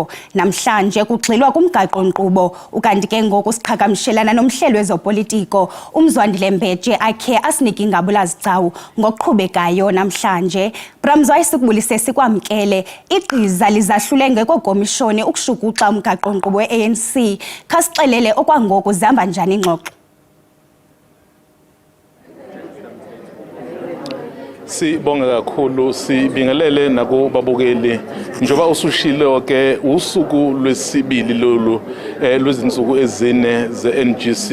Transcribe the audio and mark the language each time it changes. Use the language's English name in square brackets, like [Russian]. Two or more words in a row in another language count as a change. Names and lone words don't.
[Xhosa] Namhlanje kugxilwa kumgaqo-nkqubo, ukanti ke ngoku siqhagamshelana nomhleli wezopolitiko uMzwandile Mbeje akhe asinike ingabulazigcawu ngokuqhubekayo namhlanje. Sikubulise sikwamkele. Igqiza lizahlule ngekokomishoni ukushukuxa umgaqo-nkqubo we-ANC. Khasixelele okwangoku zihamba njani ingxoxo. Sibonga kakhulu, sibingelele nakubabukeli. [Zulu] Njoba usushilo ke usuku lwesibili lolu lwezinsuku ezine ze-NGC.